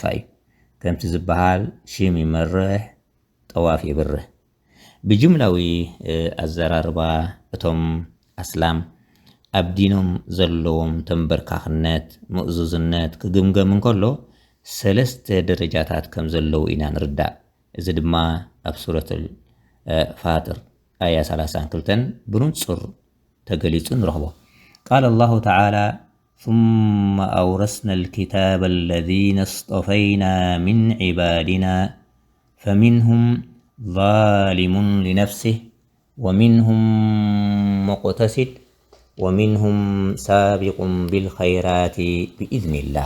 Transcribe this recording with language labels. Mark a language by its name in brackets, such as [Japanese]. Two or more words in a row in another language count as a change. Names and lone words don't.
[Tigrinya] እዩ። ከምቲ ዝበሃል ሽም ይመርሕ ጠዋፍ ይብርህ። ብጅምላዊ ኣዘራርባ እቶም ኣስላም ኣብ ዲኖም ዘለዎም ተንበርካኽነት ምእዙዝነት ክግምገም እንከሎ ሰለስተ ደረጃታት ከም ዘለው ኢና ንርዳእ። እዚ ድማ ኣብ ሱረት ፋጥር ኣያ 32 ብንጹር ተገሊጹ ንረኽቦ። ቃል [Arabic] الله تعالى ثم أورثنا الكتاب الذين اصطفينا من عبادنا فمنهم ظالم لنفسه ومنهم مقتصد ومنهم سابق بالخيرات بإذن الله.